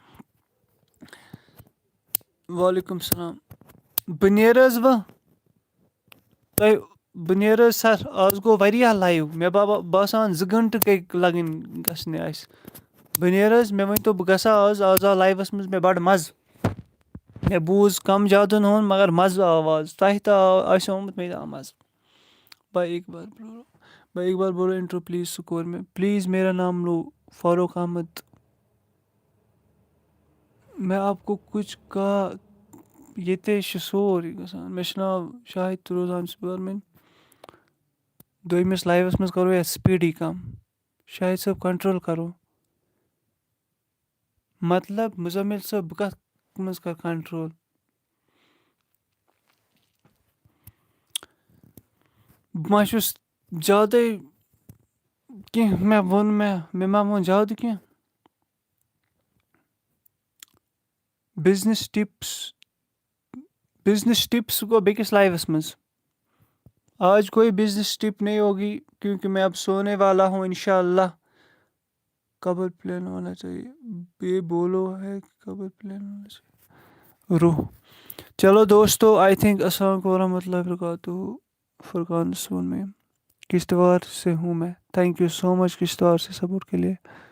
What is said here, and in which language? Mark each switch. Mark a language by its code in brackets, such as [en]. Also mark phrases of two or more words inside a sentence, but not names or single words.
[ks] وعلیکُم السلام بہٕ نیرٕ حظ وۄنۍ بہٕ نیرٕ حظ سَر آز گوٚو واریاہ لایِو مےٚ باسان 2 گٲنٛٹہٕ گٔے لَگٕنۍ گژھنہِ اَسہِ بہٕ نیرٕ حظ مےٚ ؤنۍتو بہٕ گژھا آز آو لایِوَس منٛز مےٚ بَڑٕ مَزٕ مےٚ بوٗز کَم زیادٕ نہٕ مگر مَزٕ آو آز تۄہہِ تہِ آسیو آمُت مےٚ تہِ آو مَزٕ [ur] بھائی ایک بار بولو انٹرو پلیز [ks] سُہ کوٚر مےٚ پلیٖز [ur] میرا نام لو [ks] فاروق احمد مےٚ [ur] آپ کو کُچھ کہا [ks] ییٚتے چھُ سورُے گژھان مےٚ چھُ ناو شاہِد روزان چھُس بہٕ دوٚیمِس لایِوَس منٛز کَرو یَتھ سپیٖڈی کَم شاہِد صٲب کَنٹرول کَرو مطلب مُزمِل صٲب بہٕ کَتھ منٛز کَرٕ کَنٹرول بہٕ ما چھُس زیادَے کینٛہہ مےٚ ما ووٚن زیادٕ کینٛہہ بِزنِس ٹِپٕس گوٚو بیٚکِس لایِوَس منٛز [ur] آج کوئی بزنس ٹپ نہیں ہوگی کیونکہ میں اب سونے والا ہوں انشاء اللہ قبر پلین ہونا چاہیے یہ بولو ہے قبر پلین ہونا چاہیے روح چلو دوستو [en] I think [ar] السلام علیکم ورحمۃ اللہ وبرکاتہ [ur] فرقان سون میں کشتواڑ سے ہوں میں [en] thank you so much [ur] کشتواڑ سے سپورٹ کے لیے